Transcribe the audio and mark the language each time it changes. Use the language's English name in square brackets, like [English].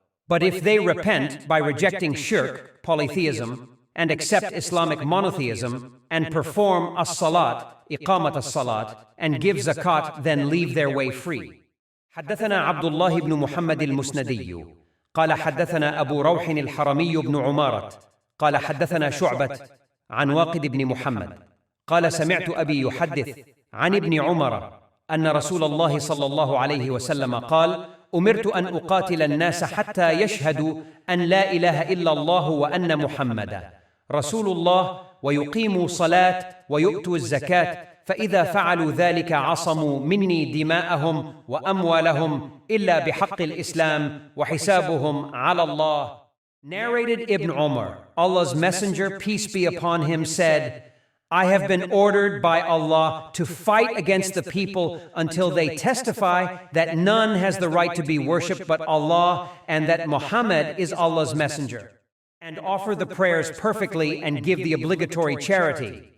[English] But if they repent by rejecting shirk, polytheism, and accept Islamic monotheism, and perform as-salat, iqamat as-salat, and give zakat, then leave their way free. [Arabic] حدثنا عبد الله بن محمد المسندي قال حدثنا أبو روح الحرمي بن عمارة قال حدثنا شعبة عن واقد بن محمد قال سمعت أبي يحدث عن ابن عمر أن رسول الله صلى الله عليه وسلم قال: أمرت أن أقاتل الناس حتى يشهدوا أن لا إله إلا الله وأن محمدا رسول الله ويقيموا صلاة ويؤتوا الزكاة فإذا فعلوا ذلك عصموا مني دماءهم وأموالهم إلا بحق الإسلام وحسابهم على الله. [English] Narrated Ibn Umar, Allah's Messenger, peace be upon him, said, I have been ordered by Allah to fight against the people until they testify that none has the right to be worshipped but Allah and that Muhammad is Allah's messenger, and offer the prayers perfectly and give the obligatory charity.